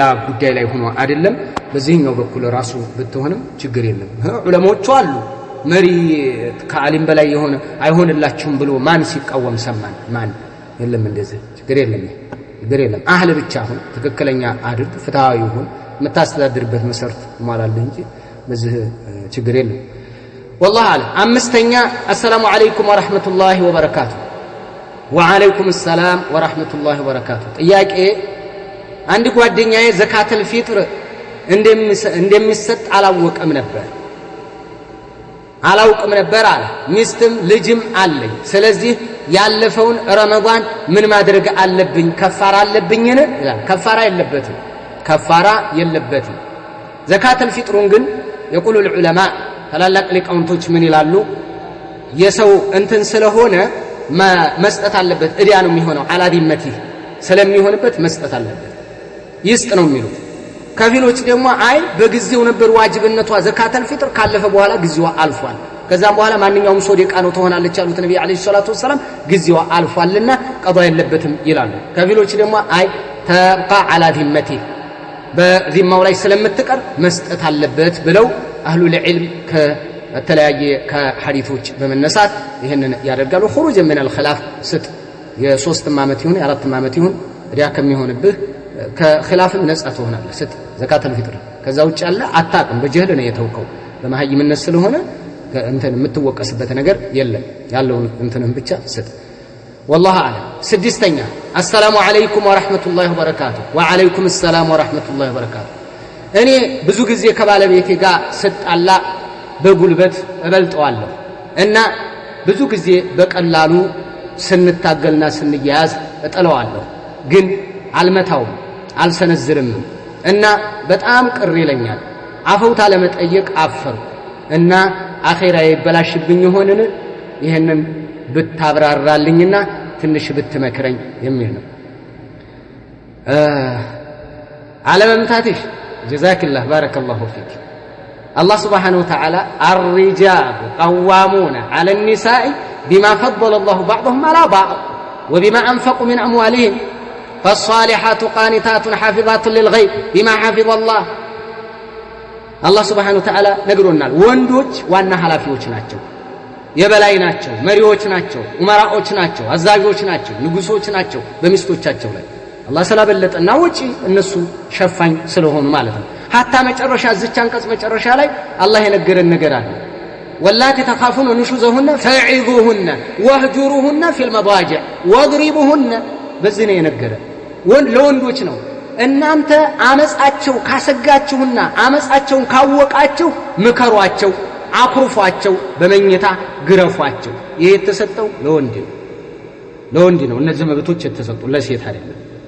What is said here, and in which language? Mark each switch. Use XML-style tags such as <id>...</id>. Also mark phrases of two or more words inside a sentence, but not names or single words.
<am>ጉዳይ ላይ ሆኖ አይደለም በዚህኛው በኩል ራሱ ብትሆንም ችግር የለም ዑለሞቹ አሉ መሪ ከዓሊም በላይ የሆነ አይሆንላችሁም ብሎ ማን ሲቃወም ሰማን ማን የለም እንደዚህ ችግር የለም አህለ ብቻ ሁን ትክክለኛ አድርግ ፍትሃዊ ሁን መታስተዳድርበት መሰረት ማላልህ እንጂ በዚህ ችግር የለም والله አለም አምስተኛ</am> <ar>السلام عليكم ورحمة الله وبركاته وعليكم السلام ورحمة الله وبركاته</ar> <am>ጥያቄ አንድ ጓደኛዬ ዘካተል ፊጥር እንደሚሰጥ አላውቅም ነበር አለ ሚስትም ልጅም አለኝ ስለዚህ ያለፈውን ረመዳን ምን ማድረግ አለብኝ ከፋራ አለብኝን ይላል ከፋራ የለበትም ዘካተል ፊጥሩን ግን</am> <ar>يقول العلماء</ar> <am>ታላላቅ ሊቃውንቶች ምን ይላሉ የሰው እንትን ስለሆነ መስጠት አለበት እዲያ ነው የሚሆነው አላዲመቲ ስለሚሆንበት መስጠት አለበት ይስጥ ነው የሚሉት ከፊሎች ደግሞ አይ በጊዜው ነበር ዋጅብነቷ ዘካተል ፊጥር ካለፈ በኋላ ጊዜዋ አልፏል ከዛም በኋላ ማንኛውም ሰው ደቃ ነው ተሆናለች ያሉት ነብዩ</am> <ar>عليه الصلاة والسلام</ar> <am>ጊዜዋ አልፏልና ቀዷ የለበትም ይላሉ ከፊሎች ደግሞ አይ ተብቃ አላዲመቲ በዚማው ላይ ስለምትቀር መስጠት አለበት ብለው አህሉ العلم ከተለያየ ከሐዲሶች በመነሳት ይሄንን ያደርጋሉ</am> <ar>خروج من الخلاف</ar> <am>ስጥ የ3 ዓመት ይሁን የ4 ዓመት ይሁን ሪያ ከሚሆንብህ ከخلافም ነጻ ትሆናለህ ስጥ ዘካተል ፊጥር ከዛ ውጭ ያለ አታቅም በጀህል ነው የተወከው በመሐይምነት ስለሆነ እንትን የምትወቀስበት ነገር የለም ያለው እንትንም ብቻ ስጥ</am> <ar>والله أعلم. سدستኛ السلام عليكم ورحمة الله وبركاته وعليكم السلام ورحمة الله وبركاته</ar> <am>እኔ ብዙ ጊዜ ከባለቤቴ ጋር ስጣላ በጉልበት እበልጠዋለሁ እና ብዙ ጊዜ በቀላሉ ስንታገልና ስንያያዝ እጠለዋለሁ ግን አልመታውም አልሰነዝርም እና በጣም ቅር ይለኛል አፈውታ ለመጠየቅ አፈርኩ እና አኺራዬ ይበላሽብኝ ሆነን ይሄንን ብታብራራልኝና ትንሽ ብትመክረኝ የሚል ነው</am> <ar>አለመምታትሽ جزاك الله بارك الله فيك الله سبحانه وتعالى الرجال قوامون على النساء بما فضل الله بعضهم على بعض وبما أنفقوا من أموالهم فالصالحات قانتات حافظات للغيب بما حفظ الله الله سبحانه وتعالى نقولنا</ar> <am>ወንዶች ዋና ሐላፊዎች ናቸው የበላይ ናቸው መሪዎች ናቸው ኡመራዎች ናቸው አዛዦች ናቸው ንጉሶች ናቸው በሚስቶቻቸው ላይ አላህ ሰላበለጠና ወጪ እነሱ ሸፋኝ ስለሆኑ ማለት ነው hatta መጨረሻ እዚች አንቀጽ መጨረሻ ላይ አላህ የነገረን ነገር አለ</am> <ar>واللاتي تخافون نشوزهن فعظوهن واهجروهن في المضاجع واضربوهن</ar> <am>በዚህ ነው የነገረን ለወንዶች ነው እናንተ አመጻቸው ካሰጋችሁና አመጻቸውን ካወቃችሁ ምከሯቸው አኩርፏቸው በመኝታ ግረፏቸው ይሄ የተሰጠው ለወንድ ነው እነዚህ መብቶች የተሰጡ ለሴት አይደለም</am>